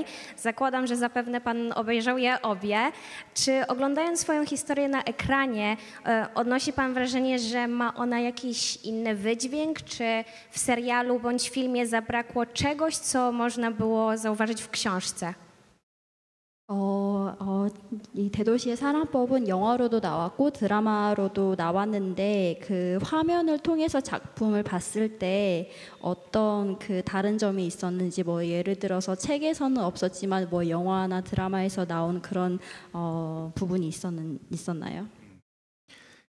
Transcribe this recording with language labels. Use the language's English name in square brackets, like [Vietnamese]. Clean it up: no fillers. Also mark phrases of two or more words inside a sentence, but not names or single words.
[Polish] Zakładam, że zapewne Pan obejrzał je obie. Czy oglądając swoją historię na ekranie odnosi Pan wrażenie, że ma ona jakiś inny wydźwięk? Czy w serialu bądź filmie zabrakło czegoś, co można było zauważyć w książce? [Korean] 이 대도시의 사랑법은 영화로도 나왔고 드라마로도 나왔는데 그 화면을 통해서 작품을 봤을 때 어떤 그 다른 점이 있었는지 뭐 예를 들어서 책에서는 없었지만 뭐 영화나 드라마에서 나온 그런 부분이 있었나요?